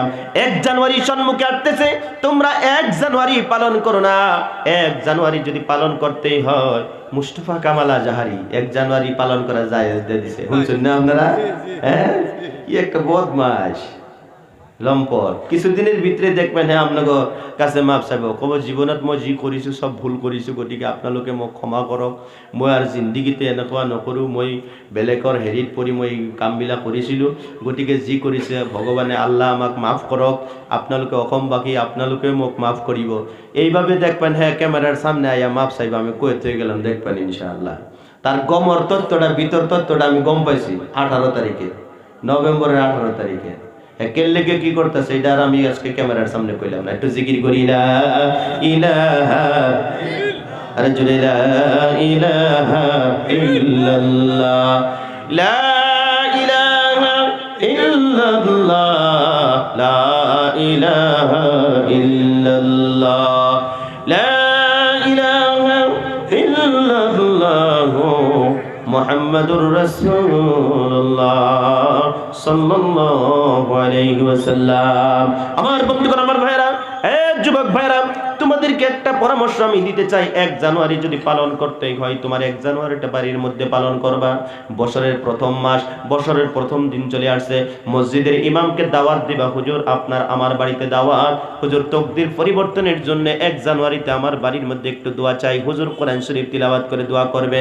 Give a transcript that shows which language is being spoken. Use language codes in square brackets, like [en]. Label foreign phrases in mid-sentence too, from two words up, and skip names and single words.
[bn] 1 জানুয়ারি সম্মুখে আসতেছে, তোমরা 1 জানুয়ারি পালন করো না। 1 জানুয়ারি যদি পালন করতেই হয়, মুস্তাফা কামাল আজহারি 1 জানুয়ারি পালন করা জায়েজ দিয়ে দিছে, শুনছেন না আপনারা? হ্যাঁ, কি একটা বদমাশ লম্পট। কিছুদিনের ভিতরে দেখবেন হ্যাঁ আপনাকে কাছে মাপ চাইব, [as] কব জীবনত মই যি কৰিছোঁ সব ভুল কৰিছোঁ, গতিকে আপোনালোকে মোক ক্ষমা কৰক, মই আৰু জিন্দগীতে এনেকুৱা নকৰোঁ, মই বেলেগৰ হেৰিত পৰি মই কামবিলাক কৰিছিলোঁ, গতিকে যি কৰিছে ভগৱানে আল্লাহ আমাক মাফ কৰক, আপোনালোকে অসমবাসী আপোনালোকে মোক মাফ কৰিব। [bn] এইভাবে দেখবেন হ্যাঁ ক্যামেরার সামনে আয়া মাপ চাইব। আমি কই হয়ে গেলাম, দেখবেন ইনশাআল্লাহ। তার গমর তত্ত্বটা, ভিতর তত্ত্বটা আমি গম পাইছি 18 তারিখে, নভেম্বরের 18 তারিখে। কেল্লেকে কি করতেছে এটা আর আমি আজকে ক্যামেরার সামনে কইলাম না। একটু জিকির করি, [ar] لا إله, [bn] আরে জুড়ে [ar] لا إله إلا الله، لا إله إلا الله، لا إله إلا الله، لا إله إلا الله محمد رسول الله صلى الله عليه وسلم. [bn] আমার বন্ধুগণ, আমার ভাইরা, যুবক ভাইরা, তোমাদেরকে একটা পরামর্শ আমি দিতে চাই। 1 জানুয়ারি যদি পালন করতেই হয়, তোমার 1 জানুয়ারিটা বাড়ির মধ্যে পালন করবা। বছরের প্রথম মাস, বছরের প্রথম দিন চলে আসছে, মসজিদের ইমামকে দাওয়াত দিবা, হুজুর আপনার আমার বাড়িতে দাওয়াত, হুজুর তকদির পরিবর্তনের জন্য 1 জানুয়ারিতে আমার বাড়ির মধ্যে একটু দোয়া চাই, হুজুর কোরআন শরীফ তিলাওয়াত করে দোয়া করবেন।